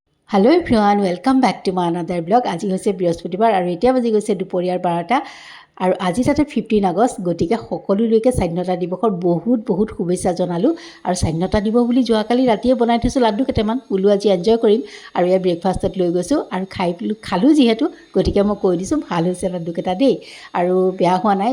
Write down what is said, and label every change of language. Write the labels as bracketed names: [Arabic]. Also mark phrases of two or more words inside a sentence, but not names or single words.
[English] Hello everyone welcome back to my another blog. [Assamese] आज হৈছে বৃহস্পতিবাৰ আৰু এতিয়া বাজি গৈছে দুপৰীয়াৰ 12টা আৰু আজি তাতে 15 আগষ্ট গতিকে সকলোলৈকে স্বাধীনতা দিৱসৰ বহুত শুভেচ্ছা জনালোঁ। আৰু স্বাধীনতা দিব বুলি যোৱাকালি ৰাতিয়ে বনাই থৈছোঁ লাড্ডু কেইটামান, বোলো আজি এনজয় কৰিম আৰু ইয়াৰ ব্ৰেকফাষ্টত লৈ গৈছোঁ আৰু খালোঁ যিহেতু গতিকে মই কৈ দিছোঁ ভাল হৈছে লাড্ডুকেইটা দেই আৰু বেয়া হোৱা নাই।